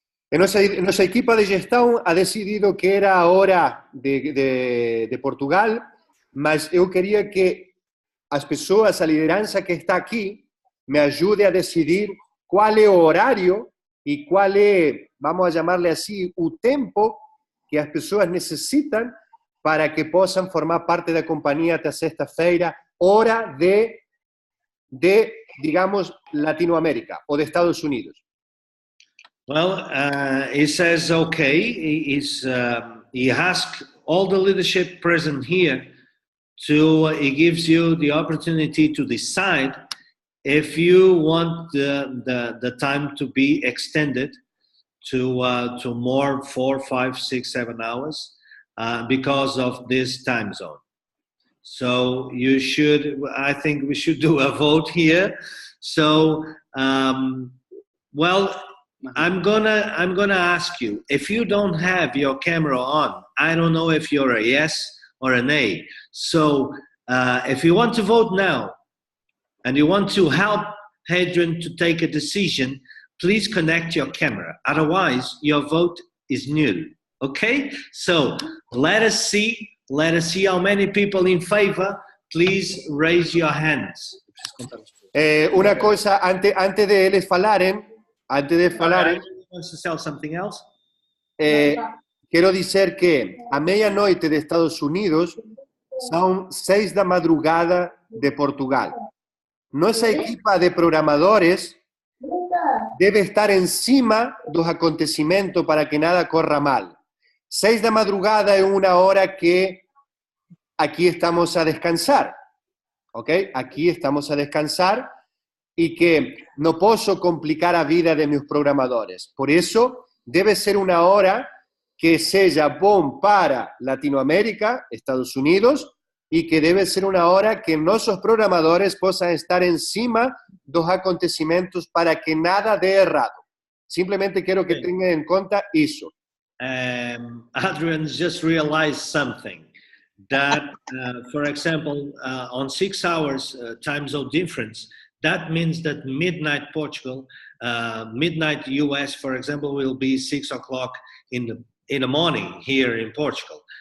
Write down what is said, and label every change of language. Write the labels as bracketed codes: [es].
[pt] Nuestra equipa de gestão ha decidido que era a hora de Portugal, mas eu queria que as pessoas, a liderança que está aqui, me ajude a decidir qual é o horário e qual é, [es] vamos a llamarle así, [pt] o tempo que as pessoas necessitam para que possam formar parte da companhia até sexta-feira, hora de, digamos, Latinoamérica ou de Estados Unidos. [en] Well, he says, okay, he asks all the leadership present here he gives you the opportunity to decide if you want the time to be extended to more 4, 5, 6, 7 hours because of this time zone. So I think we should do a vote here. So, well, I'm gonna ask you, if you don't have your camera on, I don't know if you're a yes or an A. So if you want to vote now and you want to help Adrian to take a decision, please connect your camera. Otherwise, your vote is null. Okay? So let us see how many people in favor. Please raise your hands. [pt] Una cosa, antes de eles falarem, [en] Wants to sell something else? [pt] quero dizer que a meia-noite de Estados Unidos são 6 da madrugada de Portugal. Nossa equipa de programadores deve estar em cima dos acontecimentos para que nada corra mal. 6 da madrugada é uma hora que aqui estamos a descansar, ok? Aqui estamos a descansar [es] y que no puedo complicar la vida de mis programadores. Por eso, debe ser una hora que sea bom para Latinoamérica, Estados Unidos, y que debe ser una hora que nuestros programadores puedan estar encima de los acontecimientos para que nada dé errado. Simplemente quiero que tengan en cuenta eso. [en] Adrian just realized something, that, for example, on 6 hours time zone difference, that means that midnight Portugal, midnight US, for example, will be 6 o'clock in the morning here in Portugal.